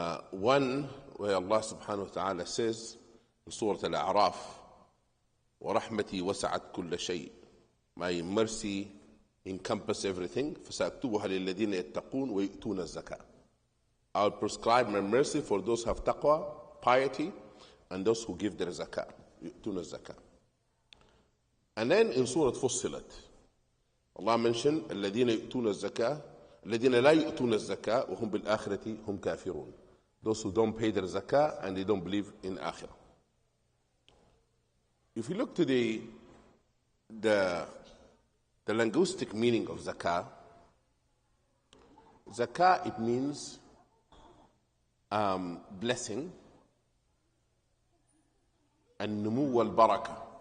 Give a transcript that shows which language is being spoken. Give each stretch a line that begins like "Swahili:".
English: One where Allah subhanahu wa ta'ala says in Surah Al-A'raf,
Arabic: وَرَحْمَتِي وَسَعَتْ كُلَّ شَيْءٍ.
English: My mercy encompasses everything.
Arabic: فَسَأَكْتُبُهَا لِلَّذِينَ يَتَّقُونَ وَيُؤْتُونَ الزَّكَاةَ.
English: I'll prescribe my mercy for those who have taqwa, piety, and those who give their zakah.
Arabic: يُؤْتُونَ الزَّكَاةَ.
English: And then in Surah Fussilat, Allah mentioned
Arabic: الذين يؤتون الزكاة الذين لا يؤتون الزكاة وهم بالآخرة هم كافرون.
English: Those who don't pay their zakah and they don't believe in akhirah. If you look to the linguistic meaning of zakah, zakah, it means blessing and numu wal barakah.